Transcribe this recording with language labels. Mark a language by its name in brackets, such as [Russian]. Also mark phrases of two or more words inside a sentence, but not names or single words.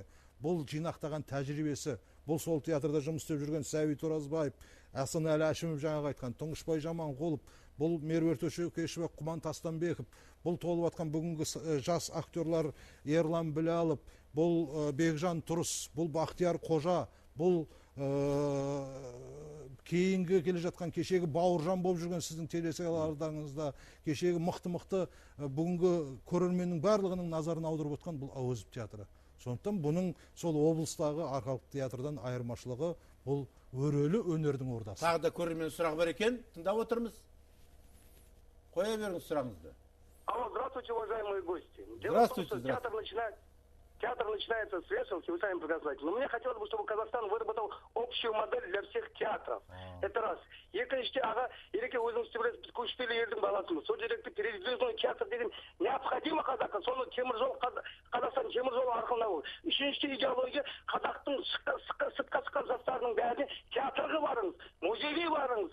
[Kazakh] Бұл жинақтаған тәжірибесі, бұл сол театрда жұмыс істеп жүрген Сәбит Оразбаев, Асанәлі Әшімов жаңағы айтқан, Тұңғышбай Жаманқұлов, бұл Меруерт Өшекешева, Құман Тастанбеков, бұл толып атқан бүгінгі жас актерлар Ерлан Білалов, бұл Бекжан Тұрыс, бұл Бақтияр Қожа, бұл кейінгі келе жатқан кешегі Бауыржан болып жүрген сіздің телесериалдарыңызда, кешегі мықты бүгінгі көрерменнің барлығының назарын аударып отқан бұл Әуезов театры. Сондықтан бұның сол облыстағы арқалық театрдан айырмашылығы бұл өрелі өнердің ордасы. Тағы да көрермен сұрағы бар екен, тыңдап отырмыз. Қоя беріңіз сұрағыңызды. [Russian] Алло, здравствуйте, уважаемые гости. Здравствуйте, Театр начинается с вешалки, вы сами прекрасно знаете. Но мне хотелось бы, чтобы Казахстан выработал общую модель для всех театров. Это раз. [Kazakh] Екіншіде, аға, ереке өзіңіз білесіз, көшпелі елдің баласымыз. Сол жерде [Russian] передвижной театр [Kazakh] деген необходимо қазаққа. Соны Қазақстан теміржол арқылы ол. Үшіншіде идеология, қазақтың сыртқа шыққан жастарының бәріне театрға барыңыз, музейге барыңыз.